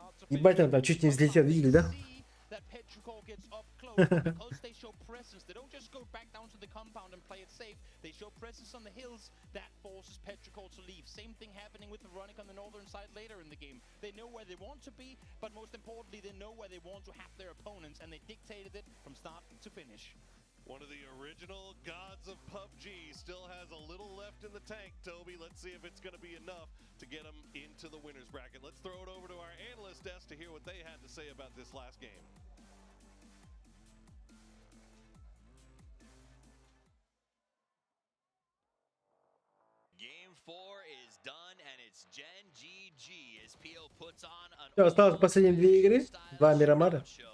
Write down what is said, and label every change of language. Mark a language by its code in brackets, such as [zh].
[ru] Ебать, он там чуть не взлетел, видели, да? [en] That Petrichor gets up close because they show presence. They don't just go back down to the compound and play it safe. They show presence on the hills. That forces Petrichor to leave. Same thing happening with Veronica on the northern side later in the game. They know where they want to be, but most importantly, they know where they want to have their opponents, and they dictated it from start to finish. One of the original gods of PUBG still has a little left in the tank, Toby. Let's see if it's going to be enough to get them into the winner's bracket. Let's throw it over to our analyst desk to hear what they had to say about this last game. Game 4 is done, and it's Gen GG as Pio puts on an [ru] Осталось последние 2 игры, 2 Мирамара.